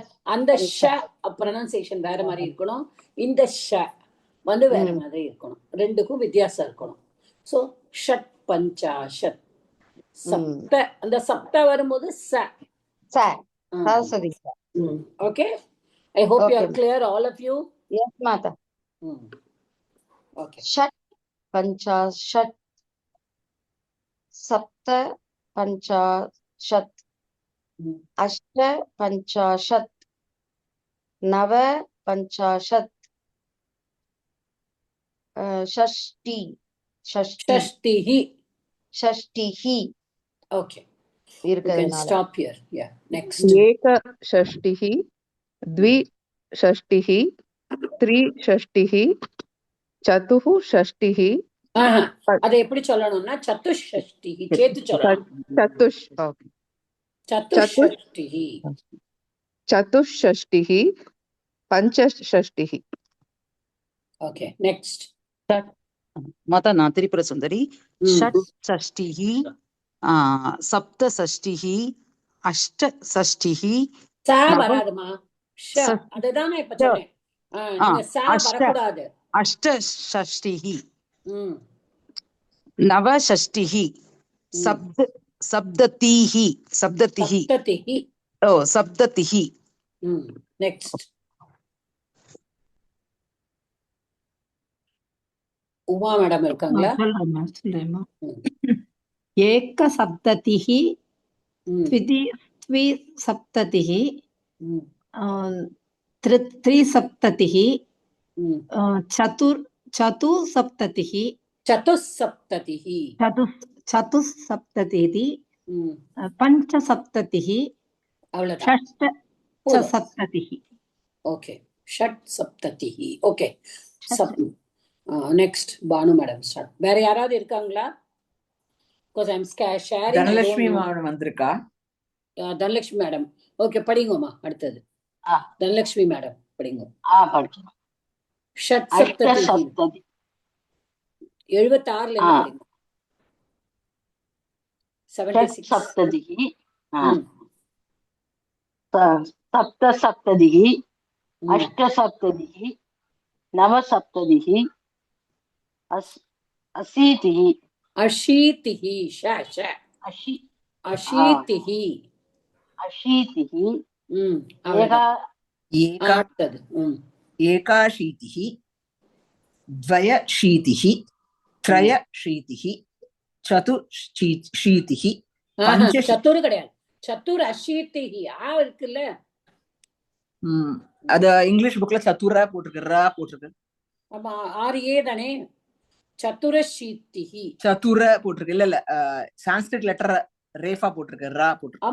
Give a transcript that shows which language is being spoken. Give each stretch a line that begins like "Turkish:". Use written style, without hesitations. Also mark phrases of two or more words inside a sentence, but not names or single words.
Tamil: அந்த ஷ ப்ரொனன்சியேஷன் வேற மாதிரி இருக்கணும், இந்த ஷ வந்து வேற ம். மாதிரி இருக்கணும், ரெண்டுக்கும் வித்தியாசம் இருக்கணும்.
Sanskrit: ஸோ षट् पञ्चाशत्. ம்.
Tamil: சப்த, அந்த சப்த வரும்போது ச. ச சரஸ்வதி.
English: ஓகே, I hope you Okay, are clear all of you. Yes, Mata. ஓகே,
Sanskrit: षट् पञ्चाशत् सप्त पञ्चाशत् अष्ट पञ्चाशत् नव पञ्चाशत् षष्टि षष्टि ஷஷ்டிஹி. षष्टिः
English: ஓகே, you can
Tamil: இருக்கிறதுனால
English: stop here. Yeah, next.
Sanskrit: एकषष्टिः द्विषष्टिः त्रिषष्टिः चतुःषष्टिः
Tamil: அதை எப்படி சொல்லணும்னா சதுஷ்ஷஷ்டிஹி சேர்த்து சொல்லணும்.
Sanskrit: चतुष् சதுஷ்ஷஷ்டிஹி. चतुष्षष्टिः पञ्चषष्टिः
English: okay, next.
Tamil: மாதா நான் திரிபுர சுந்தரி.
Sanskrit: षट् षष्टिः, सप्तषष्टिः, अष्टषष्टिः.
Tamil: சா வராதுமா, ஷ. அதுதான் நான் இப்ப சொன்னேன். நீங்க சா வரக்கூடாது.
Sanskrit: அஷ்டஷஷ்டிஹ, ம், नवषष्टिः, सप्ततिः, சப்ததிஹி. ஓ சப்ததிஹ.
Tamil: நெக்ஸ்ட். உமா மேடம் இருக்காங்களா? சொல்றேம்மா. ஏகசப்ததிः,
Sanskrit: द्विसप्ततिः, त्रिसप्ततिः, चतुस्सप्ततिः, சதுஸ்சப்ததிஹி. चतुस्सप्ततिः, पञ्चसप्ततिः,
Tamil: அவ்வளவுதான்.
Sanskrit: षष्ठसप्ततिः.
English: ஓகே,
Sanskrit: षट् सप्ततिः.
English: okay, next Banu madam start.
Tamil: வேற யாராவது இருக்காங்களா?
English: because I'm sharing.
Tamil: தனலட்சுமி மேடம் வந்திருக்கா. தனலட்சுமி மேடம், ஓகே படிங்கம்மா. அடுத்தது தனலட்சுமி மேடம் படிங்க. படிக்கிறோம்.
Sanskrit: षट् सप्ततिः
Tamil: 76ல இருந்து படிங்க. 76.
Sanskrit: सप्ततिः सप्तसप्ततिः अष्टसप्ततिः नवसप्ततिः अशीतिः अशीतिः। श श अशीतिः. अशीतिः
Tamil: அடுத்தது
Sanskrit: ஏகாशीतिः, द्वयशीतिः, त्रयशीतिः, चतुशीतिः,
Tamil: சத்துரு கிடையாது,
Sanskrit: चतुर् अशीतिः.
Tamil: இருக்குல்ல, அது இங்கிலீஷ் புக்ல சத்துரா போட்டிருக்கு, ரா போட்டிருக்கு. ஆமா, 6A தானே. சதுரஷீதிஹி சதுர போட்டிருக்கு. இல்ல
English: Sanskrit letter
Tamil: ரேஃபா போட்டிருக்கு, ரா போட்டிருக்கு.